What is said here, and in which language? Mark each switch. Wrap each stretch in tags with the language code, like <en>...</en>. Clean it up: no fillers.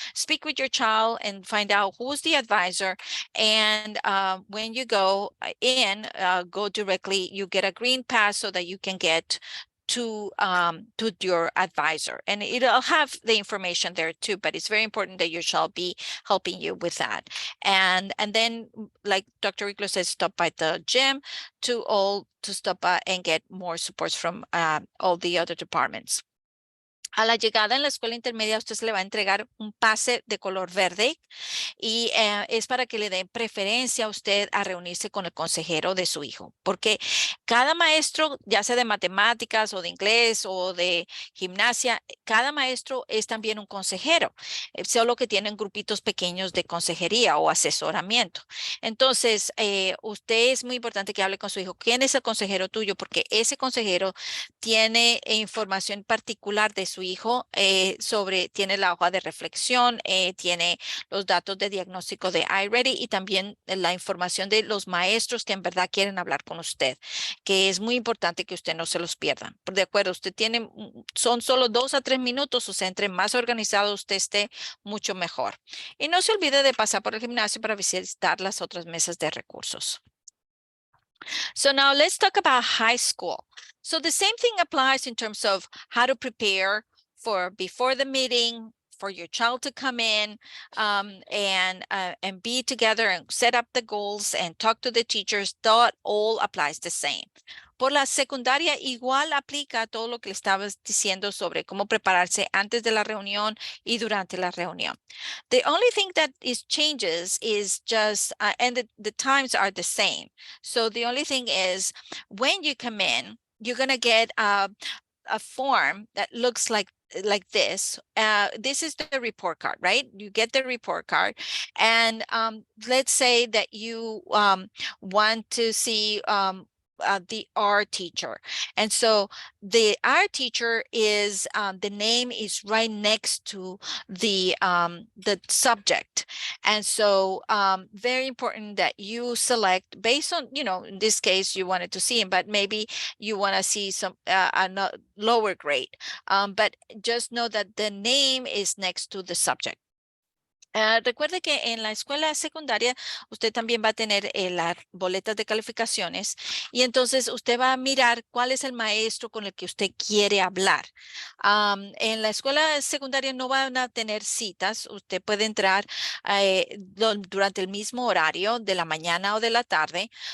<en>Speak with your child and find out who's the advisor. And when you go in, go directly, you get a green pass so that you can get to your advisor, and it'll have the information there too, but it's very important that your child be helping you with that. And then, like Dr. Rickler says, stop by the gym to stop by and get more supports from all the other departments.</en> <es>A la llegada en la escuela intermedia, a usted se le va a entregar un pase de color verde y es para que le den preferencia a usted a reunirse con el consejero de su hijo, porque cada maestro, ya sea de matemáticas o de inglés o de gimnasia, cada maestro es también un consejero, solo que tienen grupitos pequeños de consejería o asesoramiento. Entonces, usted es muy importante que hable con su hijo. ¿Quién es el consejero tuyo? Porque ese consejero tiene información particular de su hijo tiene la hoja de reflexión, tiene los datos de diagnóstico de iReady y también la información de los maestros que en verdad quieren hablar con usted, que es muy importante que usted no se los pierda. De acuerdo, son solo 2 a 3 minutos, o sea, entre más organizado usted esté, mucho mejor. Y no se olvide de pasar por el gimnasio para visitar las otras mesas de recursos.</es> <en>So now let's talk about high school. So the same thing applies in terms of how to prepare for before the meeting, for your child to come in and be together and set up the goals and talk to the teachers. That all applies the same.</en> <es>Por la secundaria igual aplica todo lo que le estaba diciendo sobre cómo prepararse antes de la reunión y durante la reunión.</es> <en>The only thing that changes is just, and the times are the same. So the only thing is when you come in, you're going to get a form that looks like this. This is the report card, right? You get the report card. And let's say that you want to see the art teacher. And so the art teacher is, the name is right next to the subject. And so very important that you select based on, in this case, you wanted to see him, but maybe you want to see some a lower grade. But just know that the name is next to the subject.</en> <es>Recuerde que en la escuela secundaria usted también va a tener las boletas de calificaciones y entonces usted va a mirar cuál es el maestro con el que usted quiere hablar. En la escuela secundaria no van a tener citas. Usted puede entrar durante el mismo horario de la mañana o de la tarde.</es>